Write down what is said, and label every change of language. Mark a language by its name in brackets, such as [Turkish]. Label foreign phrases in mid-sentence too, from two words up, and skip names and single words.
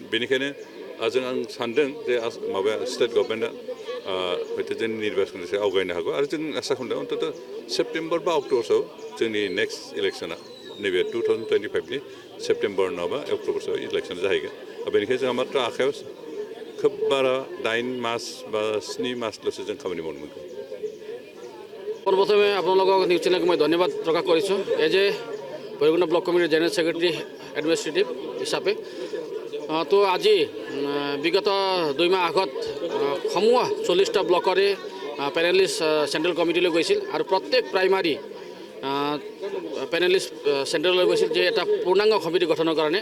[Bodo] बेनिखायनो आं सान्दों जे माबाया [English] state governmenta [Bodo] हयथ' जोंनि निर्बाचननि सायाव आवगायनो हागौ। आरो जों आसा खालामदों अन्तत' सेप्तेम्बर बा अक्ट'बरसोआव जोंनि [English] next electiona [Bodo] नैबे 2025नि सेप्तेम्बर नङाबा अक्ट'बरसोआव इलेक्सन जाहैगोन। बेनिखायनो जोंहा मात्र आखायाव खोब बारा 8 मास বা 7 মাসল'सो जों खामानि मावनो मोनगोन। [Assamese] প্রথমে আপোনালোকক [English] news channelok [Assamese] মই ধন্যবাদ প্ৰকাশ কৰিছোঁ। [English] as a Bhairabkunda block committeer general secretary administrative [Assamese] হিচাপে তো আজি বিগত 2 মাহ আগত সমূহ 40টা ব্লকৰে [English] panelist central committeeloi [Assamese] গৈছিল আৰু প্ৰত্যেক [English] primary panelist centralloi [Assamese] গৈছিল যে এটা পূৰ্ণাংগ কমিটি গঠনৰ কাৰণে।